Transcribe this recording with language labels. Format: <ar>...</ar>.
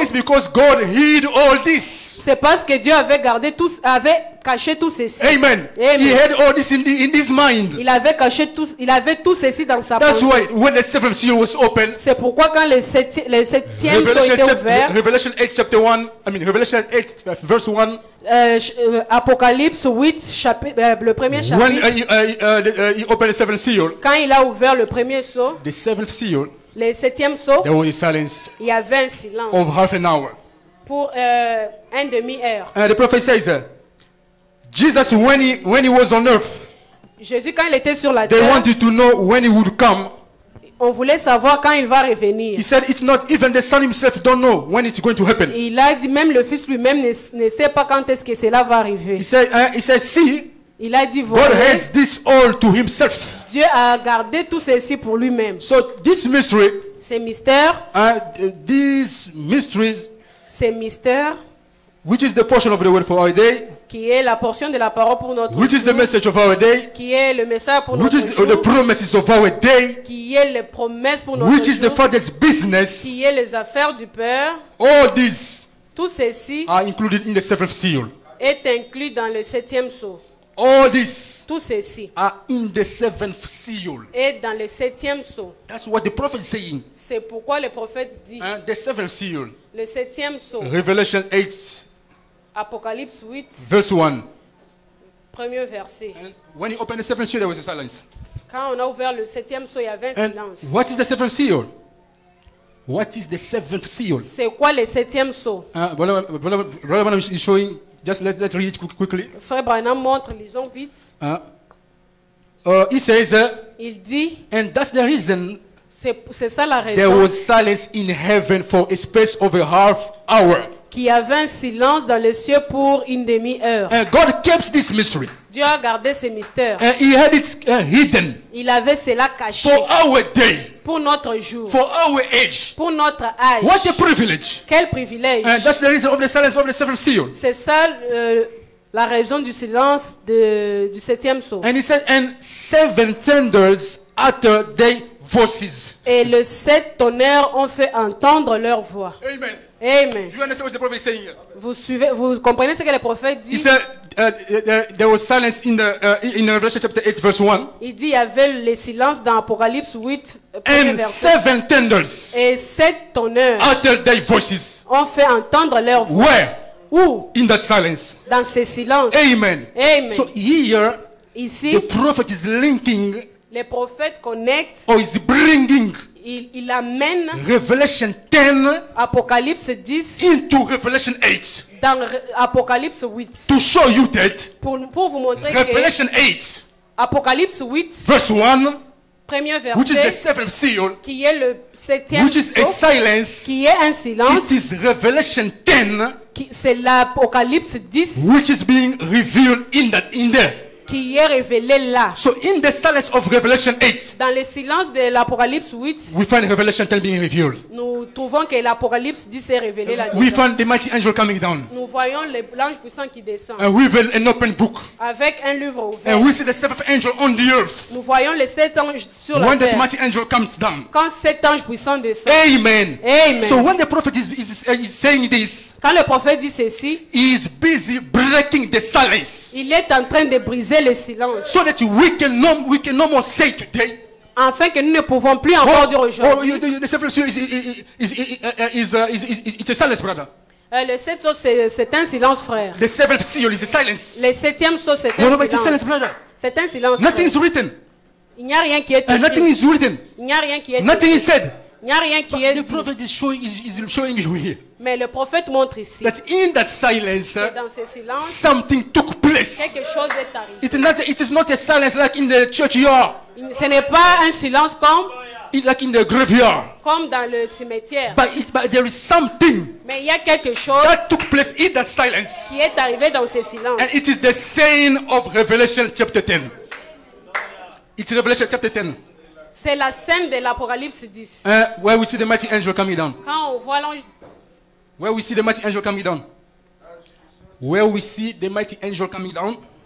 <en>is because God hid all this.</en> <fr>c'est parce que Dieu avait gardé tous, avait caché tout ceci.</fr> <en>Amen.</en> <fr>Amen.</fr> <en>He had all this in his mind.</en> <fr>Il avait caché il avait tout ceci dans sa</fr> <en>That's</en> <fr>pensée.</fr> <en>why when the seventh seal was opened,</en> <fr>C'est pourquoi quand le septième sceau était ouvert,</fr> <en>Revelation 8 chapter 1, Revelation 8 verse 1,</en> <fr>Apocalypse 8, le premier</fr> <en>when</en> <fr>chapitre,</fr> <en>he opened the seventh seal,</en> <fr>quand il a ouvert le premier sceau,</fr> <en>the seventh seal,</en> <fr>le septième sceau,</fr> <en>there was a silence</en> <fr>il y avait un</fr> <en>of</en> <fr>silence</fr> <en>half an hour.</en> <fr>pour un demi-heure.</fr> <en>And the prophet says, Jesus, when he was on earth,</en> <fr>Jésus, quand il était sur la</fr> <en>they</en> <fr>terre,</fr> <en>wanted to know when he would come.</en> <fr>on voulait savoir quand il va revenir.</fr> <en>He said, it's not even the son himself don't know when it's going to happen.</en> <fr>Il a dit, même le Fils lui-même ne sait pas quand est-ce que cela va arriver.</fr> <en>He said, see,</en> <fr>Il a dit,</fr> <en>God</en> <fr>voyez,</fr> <en>has this all to himself.</en> <fr>Dieu a gardé tout ceci pour lui-même.</fr> <en>So this mystery,</en> <fr>Ces mystères,</fr> <en>these mysteries,</en> <fr>ces mystères,</fr> <en>which is the portion of the word for our day,</en> <fr>qui est la portion de la parole pour notre</fr> <en>which is the</en> <fr>jour,</fr> <en>message of our day,</en> <fr>qui est le message pour</fr> <en>which</en> <fr>notre</fr> <en>is</en> <fr>jour,</fr> <en>the promises of our day,</en> <fr>qui est les promesses pour notre</fr> <en>which is the</en> <fr>jour,</fr> <en>Father's business,</en> <fr>qui est les affaires du Père,</fr> <en>all these</en> <fr>tout ceci</fr> <en>are included in the seventh seal.</en> <fr>est inclus dans le septième sceau.</fr> <en>All these</en> <fr>Tout ceci</fr> <en>are in the seventh seal.</en> <fr>est dans le septième sceau.</fr> <en>That's what the prophet is saying.</en> <fr>C'est pourquoi le prophète dit,</fr> <en>The seventh seal.</en> <fr>le septième sceau,</fr> <en>Revelation 8</en> <fr>Apocalypse 8,</fr> <en>verse 1.</en> <fr>premier verset.</fr> <en>And when he opened the seventh seal, there was a silence.</en> <fr>Quand on a ouvert le septième sceau, il y avait un</fr> <en>And</en> <fr>silence.</fr> <en>what is the seventh seal? What is the seventh seal?</en> <fr>C'est quoi le septième sceau?</fr> <en>Brother Branham is showing. Just let's read it quickly.</en> <fr>Frère Branham montre, lisons vite.</fr> <en>He says,</en> <fr>Il dit,</fr> <en>and that's the reason</en> <fr>c'est ça la</fr> <en>there</en> <fr>raison,</fr> <en>was silence in heaven for a space of a half hour.</en> <fr>qu'il y avait un silence dans les cieux pour une demi-heure.</fr> <en>And God kept this mystery.</en> <fr>Dieu a gardé ces mystères.</fr> <en>And he had it hidden</en> <fr>Il avait cela caché</fr> <en>for our day,</en> <fr>pour notre jour,</fr> <en>for our age.</en> <fr>pour notre âge.</fr> <en>What a privilege.</en> <fr>Quel privilège.</fr> <en>And that's the reason of the silence of the seventh seal.</en> <fr>C'est ça la raison du silence du septième sceau.</fr> <en>And he said, and seven thunders utter their voices.</en> <fr>Et les 7 tonnerres ont fait entendre leur voix.</fr> <en>Amen.</en> <fr>Amen.</fr> <en>Do you understand what the prophet is saying here?</en> <fr>Vous comprenez ce que le prophète</fr> <en>He</en> <fr>dit?</fr> <en>said, there was silence in Revelation chapter 8 verse 1.</en> <fr>Il dit il y avait le silence dans Apocalypse 8, premier</fr> <en>And</en> <fr>verset.</fr> <en>seven thunders</en> <fr>Et 7 tonnerres</fr> <en>uttered their voices.</en> <fr>ont fait entendre leur voix.</fr> <en>Where?</en> <fr>Où?</fr> <en>In that silence.</en> <fr>Dans ce silence.</fr> <en>Amen.</en> <fr>Amen.</fr> <en>So here,</en> <fr>Ici,</fr> <en>the prophet is linking</en> <fr>les prophètes connectent,</fr> <en>or is bringing</en> <fr>il amène</fr> <en>Revelation 10</en> <fr>Apocalypse 10</fr> <en>into Revelation 8</en> <fr>dans Apocalypse 8.</fr> <en>to show you that</en> <fr>Pour vous montrer que</fr> <en>Revelation 8</en> <fr>Apocalypse 8,</fr> <en>verse 1,</en> <fr>premier</fr> <en>which is the</en> <fr>verset,</fr> <en>seventh seal,</en> <fr>qui est le septième</fr> <en>which is a</en> <fr>sceau,</fr> <en>silence,</en> <fr>qui est un silence,</fr> <en>it is Revelation 10</en> <fr>c'est l'Apocalypse 10</fr> <en>which is being revealed in there.</en> <fr>qui est révélé là.</fr> <en>So in the silence of Revelation 8,</en> <fr>Dans le silence de l'Apocalypse 8,</fr> <en>we find Revelation 10 being revealed.</en> <fr>nous trouvons que l'Apocalypse 10 est révélé là.</fr> <en>We find the mighty angel coming down</en> <fr>Nous voyons l'ange puissant qui descend</fr> <en>and we reveal an open book.</en> <fr>avec un livre ouvert.</fr> <en>And we see the seventh angel on the earth.</en> <fr>Nous voyons les 7 anges sur la</fr> <en>When that</en> <fr>terre.</fr> <en>mighty angel comes down.</en> <fr>Quand 7 anges puissants descendent.</fr> <en>Amen.</en> <fr>Amen.</fr> <en>So when the prophet is saying this,</en> <fr>Quand le prophète dit ceci,</fr> <en>he is busy breaking the silence.</en> <fr>il est en train de briser le silence.</fr> <en>So that we can no more say today,</en> <fr>Afin que nous ne pouvons plus encore dire aujourd'hui.</fr> <en>the seventh seal it's a silence, brother.</en> <fr>Le 7 saut, c'est un silence, frère.</fr> <en>The seventh seal is a silence.</en> <fr>Le 7e saut, c'est</fr> <en>No,</en> <fr>un</fr> <en>no, it's a silence,</en> <fr>silence.</fr> <en>brother.</en> <fr>C'est un silence.</fr> <en>Nothing</en> <fr>frère.</fr> <en>is written.</en> <fr>Il n'y a rien qui est</fr> <en>And nothing</en> <fr>écrit.</fr> <en>is written.</en> <fr>Il n'y a rien qui est</fr> <en>Nothing</en> <fr>écrit.</fr> <en>is said.</en> <fr>Il n'y a rien qui est</fr> <en>But the</en> <fr>dit.</fr> <en>prophet is showing you here</en> <fr>Mais le prophète montre ici</fr> <en>that in that silence,</en> <fr>que dans ce silence,</fr> <en>something took place.</en> <fr>quelque chose est arrivé.</fr> <en>It is not a silence like in the churchyard,</en> <fr>Ce n'est pas un silence</fr> <en>like in the graveyard.</en> <fr>comme dans le cimetière.</fr> <en>But there is something</en> <fr>Mais il y a quelque chose</fr> <en>that took place in that silence.</en> <fr>qui est arrivé dans ce silence.</fr> <en>And it is the saying of Revelation chapter 10. It's Revelation chapter 10.</en> <fr>C'est la scène de l'Apocalypse 10.</fr> <en>Where we see the mighty angel coming down.</en> <fr>Quand on voit l'ange,</fr> <en>Where we see the mighty angel coming down. Where we see the mighty angel coming down.</en>